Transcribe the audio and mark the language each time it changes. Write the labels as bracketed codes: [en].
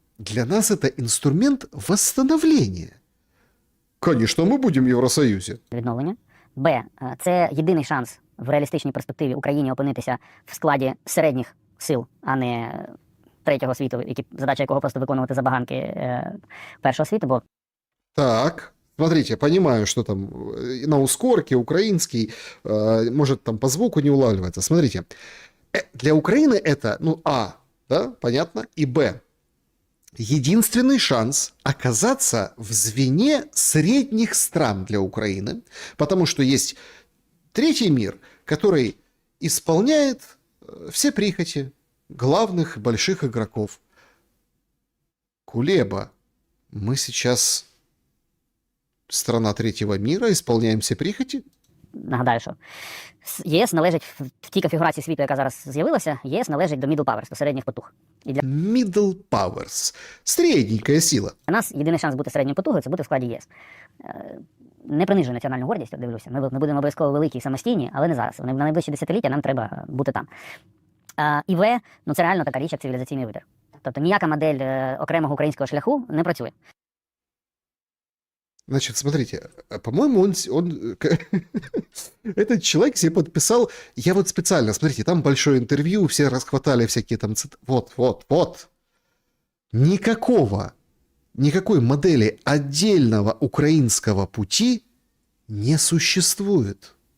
[ru] Для нас это инструмент восстановления. Конечно, мы будем в Евросоюзе. [uk] Відновлення. Б. Це єдиний шанс в реалістичній перспективі Україні опинитися в складі середніх сил, а не третього світу, задача якого просто виконувати забаганки першого світу. Бо... [ru] Так, смотрите, понимаю, что там на ускорке украинский, может там по звуку не улавливается. Смотрите, для Украины это, ну, А, да, понятно, и Б. Единственный шанс оказаться в звене средних стран для Украины, потому что есть третий мир, который исполняет все прихоти главных больших игроков. Кулеба, мы сейчас страна третьего мира, исполняем все прихоти? [uk] Нагадаю, що ЄС належить в тій конфігурації світу, яка зараз з'явилася, єС належить до middle powers, до середніх потуг. І для [ru] Middle powers. Средненькая сила. [uk] нас єдиний шанс бути середньою потугою – це бути в складі ЄС. Не принижую національну гордість, от дивлюся. Ми будемо обов'язково великі і самостійні, але не зараз. На найближчі десятиліття нам треба бути там. І В, ну це реально така річ, як цивілізаційний вибір. Тобто ніяка модель окремого українського шляху не працює. [ru] Значит, смотрите, по-моему, он этот человек себе подписал, я вот специально, смотрите, там большое интервью, все расхватали всякие там, вот, никакого никакой модели отдельного украинского пути не существует.